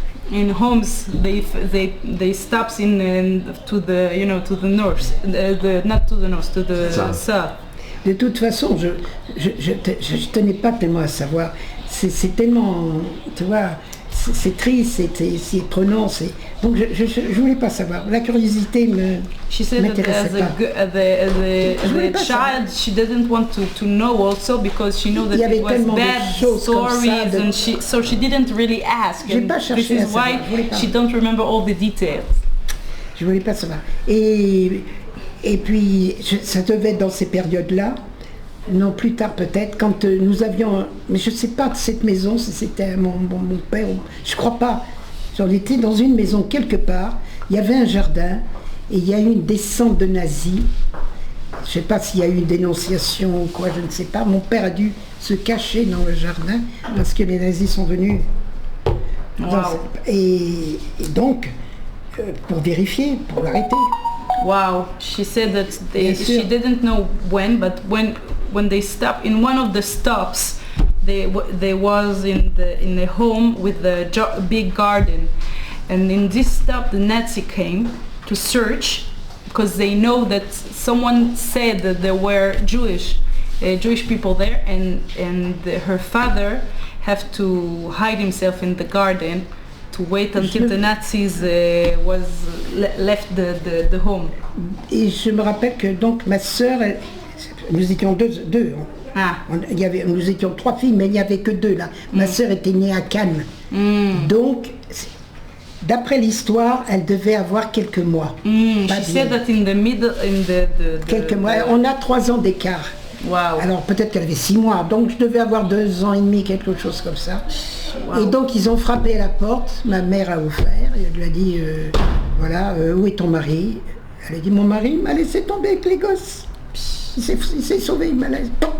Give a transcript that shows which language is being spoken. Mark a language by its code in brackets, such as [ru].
[en] In homes, they stops to the north, not to the north, to the south. [fr] De toute façon, je tenais pas tellement à savoir. C'est tellement, tu vois, c'est triste, c'est prenant. Donc je voulais pas savoir. La curiosité m'intéressait pas. [en] As a child, she didn't want to know also because she knew that it was bad stories, and so she didn't really ask. [fr] J'ai pas cherché [en] this is why she don't remember all the details. [fr] Je voulais pas savoir. Et puis ça devait être dans ces périodes-là. Non, plus tard peut-être, quand nous avions... Mais je ne sais pas de cette maison, si c'était mon père, je crois pas. J'en étais dans une maison quelque part, il y avait un jardin, et il y a eu une descente de nazis, je ne sais pas s'il y a eu une dénonciation ou quoi, je ne sais pas. Mon père a dû se cacher dans le jardin parce que les nazis sont venus. Et donc, pour vérifier, pour l'arrêter. [en] Wow, she said that she didn't know when, but when they stopped in one of the stops, they was in the home with the big garden, and in this stop the Nazi came to search because they know that someone said that there were Jewish people there, and her father have to hide himself in the garden to wait until the Nazis left the home. [fr] Et je me rappelle que donc ma sœur, nous étions deux. Nous étions 3 filles, mais il n'y avait que 2 là. Ma sœur était née à Cannes. Donc, d'après l'histoire, elle devait avoir quelques mois. [en] She said that in the middle, [fr] quelques mois. On a 3 ans d'écart. [en] Wow. [fr] Alors peut-être qu'elle avait 6 mois, donc je devais avoir 2 ans et demi, quelque chose comme ça. Wow. Et donc ils ont frappé à la porte, ma mère a ouvert, et elle lui a dit, voilà, où est ton mari? Elle a dit, mon mari m'a laissé tomber avec les gosses. Il s'est sauvé, il m'a laissé.